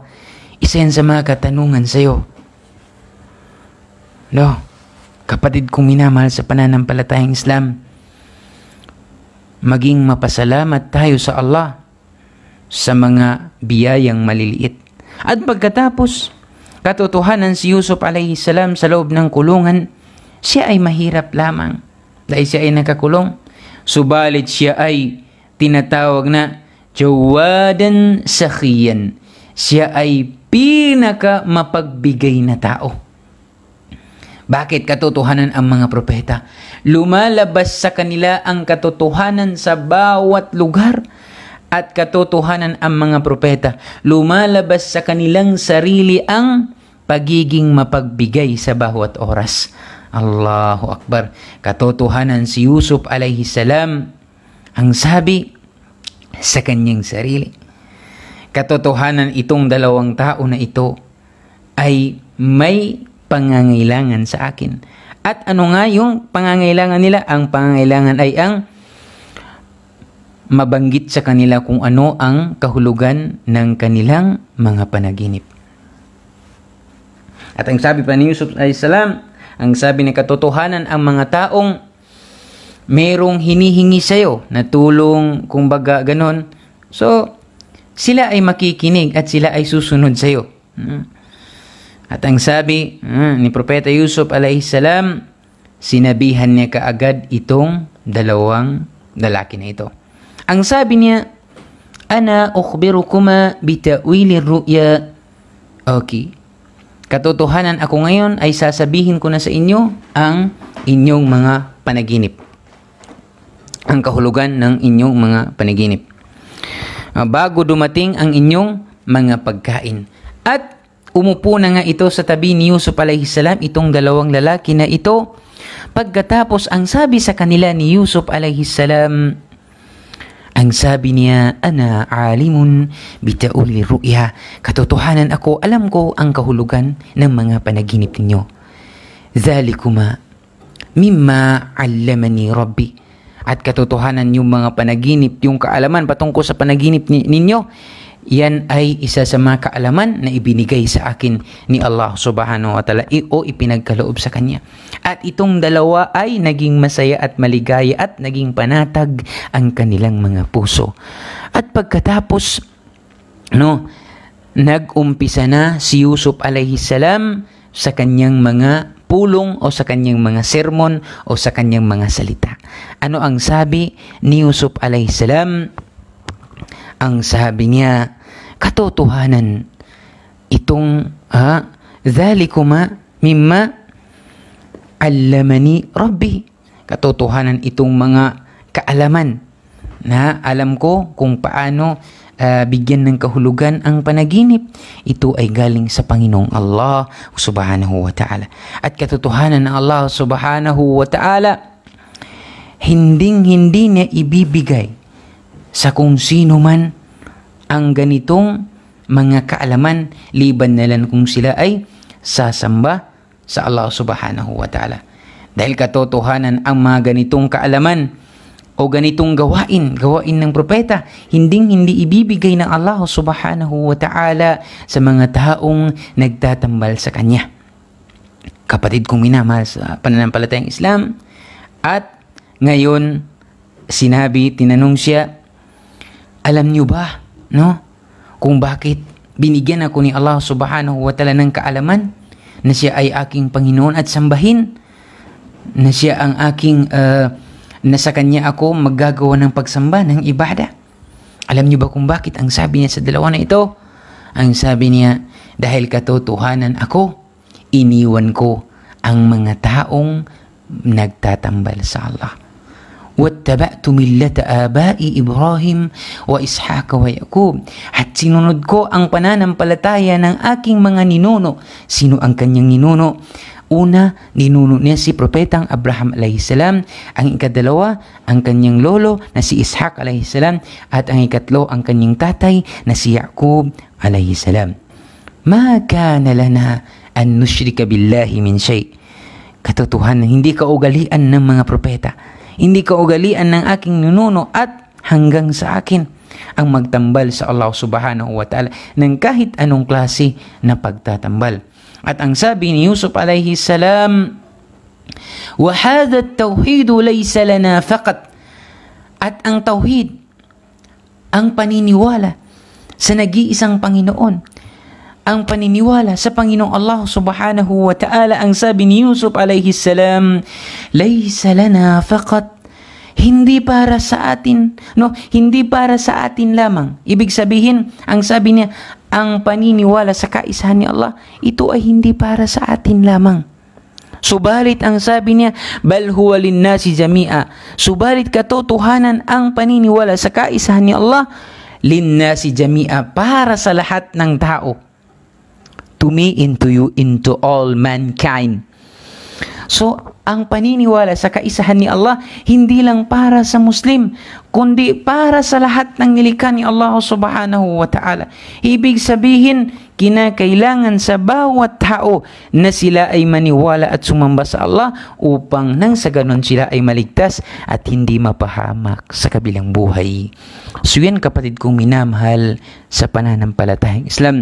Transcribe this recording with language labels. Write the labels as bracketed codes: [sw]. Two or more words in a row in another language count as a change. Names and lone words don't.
[tl] Isa yan sa mga katanungan sa iyo. No, kapatid kong minamahal sa pananampalatayang Islam, maging mapasalamat tayo sa Allah sa mga biyayang maliliit. At pagkatapos, katotohanan si Yusuf [ar] عليه السلام [tl] sa loob ng kulungan, siya ay mahirap lamang dahil siya ay nakakulong. Subalit siya ay tinatawag na [ar] جوادا سخيا. [tl] Siya ay pinaka mapagbigay na tao. Bakit? Katotohanan ang mga propeta. Lumalabas sa kanila ang katotohanan sa bawat lugar. at katotohanan ang mga propeta. Lumalabas sa kanilang sarili ang pagiging mapagbigay sa bawat oras. [ar] الله أكبر. [tl] Katotohanan si Yusuf [ar] عليه السلام [tl] ang sabi sa kanyang sarili. Katotohanan itong dalawang tao na ito ay may pangangailangan sa akin. At ano nga yung pangangailangan nila? Ang pangangailangan ay ang mabanggit sa kanila kung ano ang kahulugan ng kanilang mga panaginip. At ang sabi pa ni Yusuf [ar] عليه السلام, [tl] ang sabi ng katotohanan, ang mga taong merong hinihingi sa'yo na tulong, kumbaga ganon, so sila ay makikinig at sila ay susunod sa'yo. At ang sabi ni Propeta Yusuf [ar] عليه السلام, [tl] sinabihan niya kaagad itong dalawang lalaki na ito. Ang sabi niya, [ar] أنا أخبركما بتأويل الرؤيا. [tl] Okay. Katotohanan, ako ngayon ay sasabihin ko na sa inyo ang inyong mga panaginip. Ang kahulugan ng inyong mga panaginip. Bago dumating ang inyong mga pagkain. At umupo na nga ito sa tabi ni Yusuf [ar] عليه السلام, [tl] itong dalawang lalaki na ito. Pagkatapos, ang sabi sa kanila ni Yusuf [ar] عليه السلام, [tl] ang sabi niya, [ar] أنا عليم بتأويل الرؤيا. [tl] Katotohanan, ako, alam ko ang kahulugan ng mga panaginip ninyo. [ar] ذلكما مما علمني ربي. [tl] At katotohanan, yung mga panaginip, yung kaalaman patungkol sa panaginip ninyo, yan ay isa sa mga kaalaman na ibinigay sa akin ni Allah [ar] سبحانه وتعالى [tl] o ipinagkaloob sa kanya. At itong dalawa ay naging masaya at maligaya at naging panatag ang kanilang mga puso. At pagkatapos, nag-umpisa na si Yusuf [ar] عليه السلام [tl] sa kanyang mga pulong o sa kanyang mga sermon o sa kanyang mga salita. Ano ang sabi ni Yusuf [ar] عليه السلام? [tl] Ang sabi niya, katotohanan itong [ar] ذلكما مما علمني ربي. [tl] Katotohanan itong mga kaalaman na alam ko kung paano bigyan ng kahulugan ang panaginip. Ito ay galing sa Panginoong Allah [ar] سبحانه وتعالى. [tl] At katotohanan ng Allah [ar] سبحانه وتعالى, [tl] hindi niya ibibigay sa kung sino man ang ganitong mga kaalaman liban na lang kung sila ay sasamba sa Allah [ar] سبحانه وتعالى. [tl] Dahil katotohanan, ang mga ganitong kaalaman o ganitong gawain ng propeta, hindi ibibigay ng Allah [ar] سبحانه وتعالى [tl] sa mga taong nagtatambal sa kanya. Kapatid kong minamahal sa pananampalatayang Islam, at ngayon tinanong siya, alam niyo ba, kung bakit binigyan ako ni Allah [ar] سبحانه وتعالى [tl] ng kaalaman na siya ay aking Panginoon at sambahin, na siya ang aking na sa kanya ako maggagawa ng pagsamba ng ibada? Alam niyo ba kung bakit? Ang sabi niya sa dalawa na ito, ang sabi niya, dahil katotohanan ako, iniwan ko ang mga taong nagtatambal sa Allah. [ar] وَاتَّبَعْتُ مِلَّةَ آبَائِ إِبْرَاهِيمَ وَإِسْحَاقَ وَيَعْقُوبَ. [tl] At sinunod ko ang pananampalataya ng aking mga ninuno. Sino ang kanyang ninuno? Una, ninuno niya si Propetang Abraham [ar] عليه السلام. [tl] Ang ikadalawa, ang kanyang lolo na si Ishaq [ar] عليه السلام. [tl] At ang ikatlo, ang kanyang tatay na si Yaqub [ar] عليه السلام. مَا كَانَ لَنَا أَن نُشْرِكَ بِاللَّهِ مِنْ شَيْءٍ. [tl] Katotohanan, hindi kaugalian ng mga propeta, hindi kaugalian ng aking ninuno at hanggang sa akin ang magtambal sa Allah [ar] سبحانه وتعالى [tl] ng kahit anong klase na pagtatambal. At ang sabi ni Yusuf [ar] عليه السلام, وَهَذَا التَّوْحِيدُ لَيْسَ لَنَا فَقَطْ. [tl] At ang tauhid, ang paniniwala sa nag-iisang Panginoon, ang paniniwala sa Panginoong Allah [ar] سبحانه وتعالى, [tl] ang sabi ni Yusuf [ar] عليه السلام, ليس لنا فقط, [tl] hindi para sa atin, hindi para sa atin lamang. Ibig sabihin, ang sabi niya, ang paniniwala sa kaisahan ni Allah, ito ay hindi para sa atin lamang. Subalit ang sabi niya, [ar] بل هو للناس جميعا. [tl] Subalit katotohanan, ang paniniwala sa kaisahan ni Allah [ar] للناس جميعا, [tl] para sa lahat ng tao. [en] To me, into you, into all mankind. [tl] So, ang paniniwala sa kaisahan ni Allah, hindi lang para sa Muslim, kundi para sa lahat ng nilikha ni Allah [ar] سبحانه وتعالى. [tl] Ibig sabihin, kinakailangan sa bawat tao na sila ay maniwala at sumamba sa Allah upang nang sa ganon sila ay maligtas at hindi mapahamak sa kabilang buhay. So yan, kapatid kong minamahal sa pananampalatahang Islam.